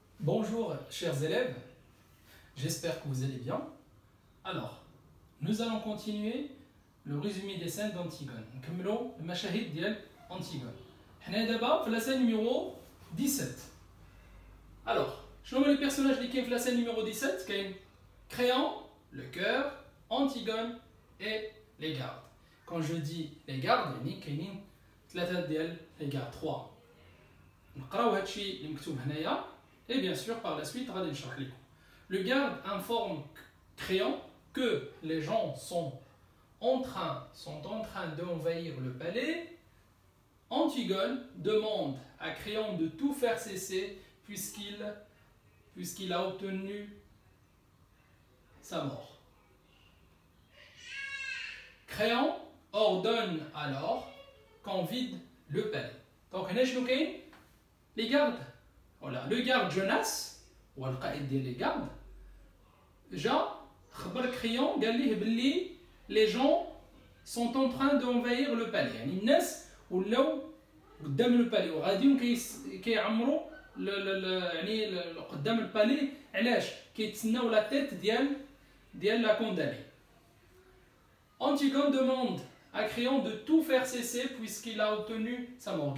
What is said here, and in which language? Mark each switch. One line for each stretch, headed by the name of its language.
French: Bonjour chers élèves, j'espère que vous allez bien. Alors, nous allons continuer le résumé des scènes d'Antigone.
Arabic: نكملوا المشاهد ديال Antigone. حنا دابا في
French: la scène numéro 17. Alors,
Arabic: شنو هما
French: les personnages
Arabic: اللي كاين في
French: la scène numéro 17 كاين Créon, le cœur, Antigone et les gardes. Quand je dis les gardes,
Arabic: يعني كاينين ثلاثة ديال
French: les gardes, 3.
Arabic: نقراو هادشي اللي مكتوب هنايا.
French: Et bien sûr, par la suite, le garde informe Créon que les gens sont en train d'envahir le palais. Antigone demande à Créon de tout faire cesser puisqu'il a obtenu sa mort. Créon ordonne alors qu'on vide le palais. Donc, les gardes. Voilà, le garde Jonas, ou le qaïd des gardes,
Arabic: خبر
French: Créon
Arabic: قال ليه باللي
French: les gens sont en train d'envahir le palais.
Arabic: يعني الناس ولاو قدام البالي وغاديين كيعمروا يعني قدام البالي. علاش؟ كيتسناو لا تيت ديال لا كونداني.
French: Antigone demande à Créon de tout faire cesser puisqu'il a obtenu sa mort.